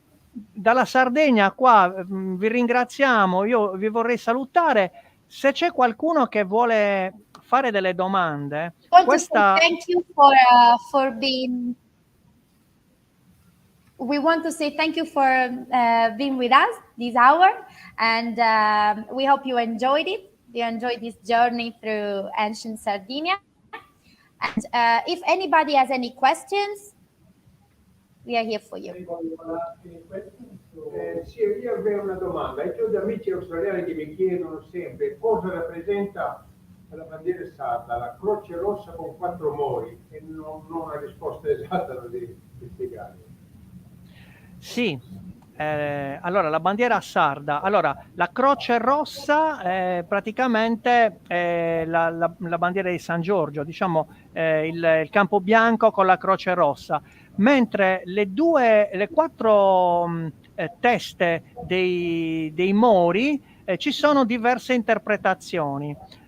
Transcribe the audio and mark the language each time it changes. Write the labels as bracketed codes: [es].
[it] Dalla Sardegna qua vi ringraziamo, io vi vorrei salutare. Se c'è qualcuno che vuole fare delle domande, [en] Thank you for being. We want to say thank you for being with us this hour, and we hope you enjoyed it. You enjoyed this journey through ancient Sardinia. And if anybody has any questions, we are here for you. Anybody want to ask any questions? [it] Sì, io avrei una domanda. Io ho degli amici australiani che mi chiedono sempre cosa rappresenta la bandiera sarda, la croce rossa con 4 mori, e non ho una risposta esatta da spiegare. Sì, allora la bandiera sarda, allora la croce rossa praticamente è la bandiera di San Giorgio, diciamo il campo bianco con la croce rossa, mentre le quattro teste dei Mori ci sono diverse interpretazioni.